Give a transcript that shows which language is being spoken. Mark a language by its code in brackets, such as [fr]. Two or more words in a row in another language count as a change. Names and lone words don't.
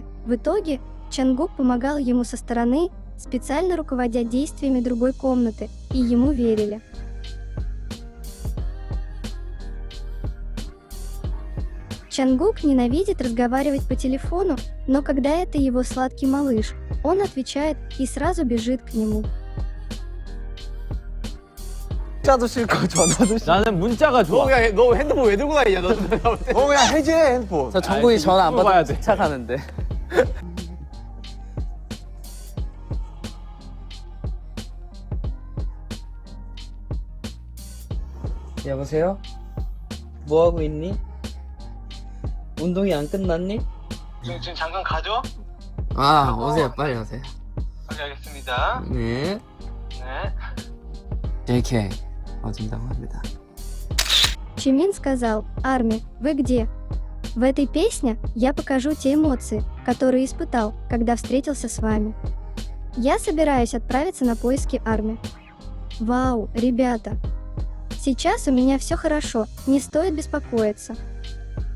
[ru] В итоге Чангук помогал ему со стороны, специально руководя действиями другой комнаты, и ему верили. Чангук ненавидит разговаривать по телефону, но когда это его сладкий малыш, он отвечает и сразу бежит к нему. [ko] 문자도 싫고 전화도 싫고. 나는 문자가 좋아. 너 핸드폰 왜 들고 다니냐 너. 그냥 해지해 핸드폰. 저 정국이 전화 안 봐야 받으면 돼. 집착하는데. 여보세요? 뭐 하고 있니? 운동이 안 끝났니? 지금 잠깐 가죠? 아, 오세요. 빨리 오세요. 네, 알겠습니다. 네. 네. JK 와준다고 합니다. [ru] Чимин сказал: «Арми, вы где? В этой песне я покажу те эмоции, которые испытал, когда встретился с вами. Я собираюсь отправиться на поиски Арми». Вау, ребята! Сейчас у меня все хорошо, не стоит беспокоиться.